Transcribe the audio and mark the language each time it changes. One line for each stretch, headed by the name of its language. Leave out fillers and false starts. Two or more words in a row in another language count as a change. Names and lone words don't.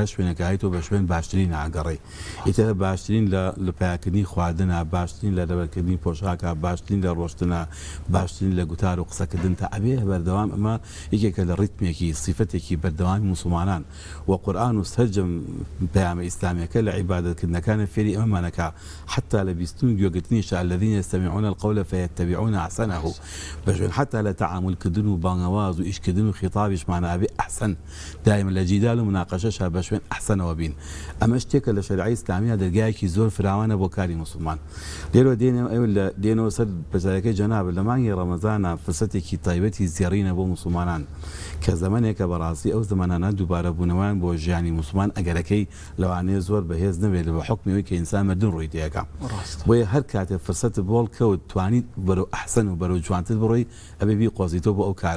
Central Kurdish: شوێنەکە هایتۆ بە شوێن باشترین ئاگەڕێ ئیتر باشترین لە پیاکردنی خواردنە باشترین لە لەبەرکردنی پۆشاکە باشترین لە ڕۆشتنە باشترین لە گوتار و قسەکردن تا ئەبێ بەردەوام ئەمە یەکێکە لە ڕیتمێکی صیفەتێکی بەردەوامی مسلمانان و قورئان و سەرجەم پەیامە ئیسلامیەکە لە عیبادەتکردنەکانە فێری ئەمەمانەکە حتا لە بیستون گوێگرتنیش
Arabic: الذين يستمعون القول فيتبعون احسنه
Central Kurdish: بەشوێن حتا لە تەعاملکردن و بانگەواز و ئیشکردن و خیتابیشمانە ئەبێ ئەحسن دائما لە جیدال و مناقەشەشە بە شوێن ئەحسنەوە بین ئەمە شتێکە لە شەریعەی ئیسلامیە دەرگایەکی زۆر فراوانە بۆ کاری مسلمان. لێرە دێنەوە سەر بەزارەکەی جەناب لە مانگی ڕەمەزانە فرسەتێکی تایبەتی زێڕینە بۆ مسلمانان کە زەمانێکە بەڕاستی ئەو زەمانانە دووبارە بوونەوەیان بۆ ژیانی مسلمان ئەگەرەکەی لەوانەیە زۆر بەهێز نەبێت بە حکمیەوەی کە ئینسان مەدن ڕووی تێیەکە بۆیە هەر کاتێ فرسەت بۆڵ کەوت توانیت بەرەو ئەحسن و بەرەو جوانتر بڕۆی ئەبێ بی قۆزیتەوە بۆ ئەو کارە.